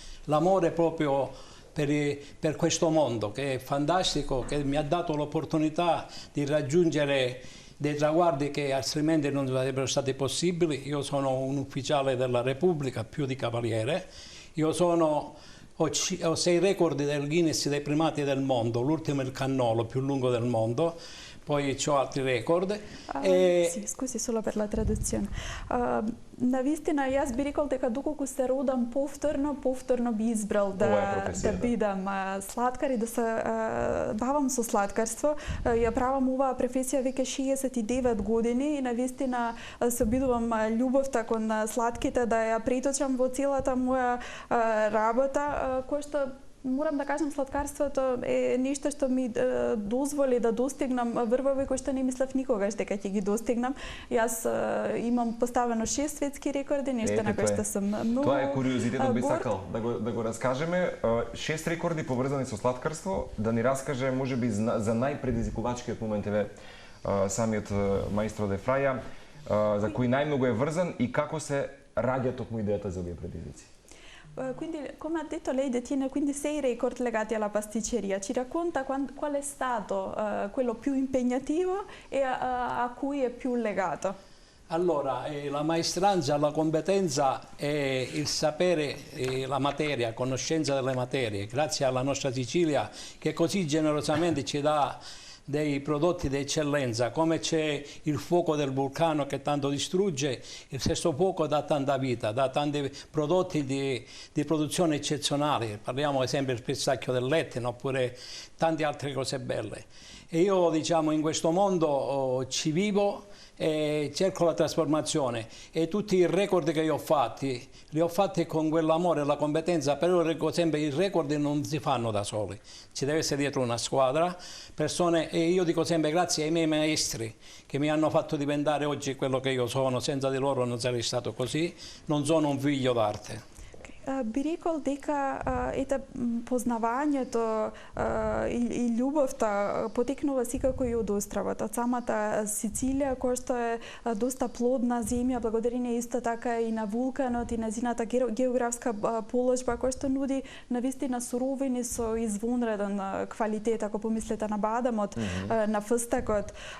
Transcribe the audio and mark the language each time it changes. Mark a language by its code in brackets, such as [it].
[it] L'amore proprio per questo mondo che è fantastico, che mi ha dato l'opportunità di raggiungere dei traguardi che altrimenti non sarebbero stati possibili. Io sono un ufficiale della Repubblica, più di cavaliere. Io ho 6 record del Guinness dei primati del mondo, l'ultimo è il cannolo più lungo del mondo, poi ho altri record. Sì, scusi solo per la traduzione. [mk] Навистина, јас би рекол дека доколку се родам повторно би избрал да бидам сладкар и да се бавам со сладкарство. Ја правам оваа професија веќе 69 години и навистина се обидувам љубовта кон сладките да ја преточам во целата моја работа, која што морам да кажам, сладкарството е нешто што ми дозволи да достигнам врвови кои што не мислев никогаш дека ќе ги достигнам. Јас имам поставено 6 светски рекорди, нешто на кои што сум многу. Тоа е куриозитетот, би сакал да го раскажеме. 6 рекорди поврзани со сладкарство, да ни раскаже можеби за најпредизвикувачкиот момент еве самиот маестро Де Фраја, за кој најмногу е врзан и како се раѓа токму идејата за овие предизвици. [it] Quindi, come ha detto, lei detiene quindi 6 record legati alla pasticceria. Ci racconta qual è stato quello più impegnativo e a cui è più legato? Allora, la maestranza, la competenza e il sapere, la materia, conoscenza delle materie, grazie alla nostra Sicilia che così generosamente ci dà dei prodotti di eccellenza, come c'è il fuoco del vulcano che tanto distrugge, il stesso fuoco dà tanta vita, dà tanti prodotti di produzione eccezionali, parliamo ad esempio del pistacchio dell'Etna oppure tante altre cose belle. E io diciamo in questo mondo ci vivo e cerco la trasformazione e tutti i record che io ho fatti li ho fatti con quell'amore e la competenza, però dico sempre i record non si fanno da soli, ci deve essere dietro una squadra, persone, e io dico sempre grazie ai miei maestri che mi hanno fatto diventare oggi quello che io sono, senza di loro non sarei stato così, non sono un figlio d'arte. [mk] Би рекол дека ете познавањето и љубовта потекнува секако и од островот, од самата Сицилија, која што е доста плодна земја, благодарение исто така и на вулканот и незината географска положба, која што нуди навистина суровини со извонреден квалитет, ако помислите на бадамот, на фстекот.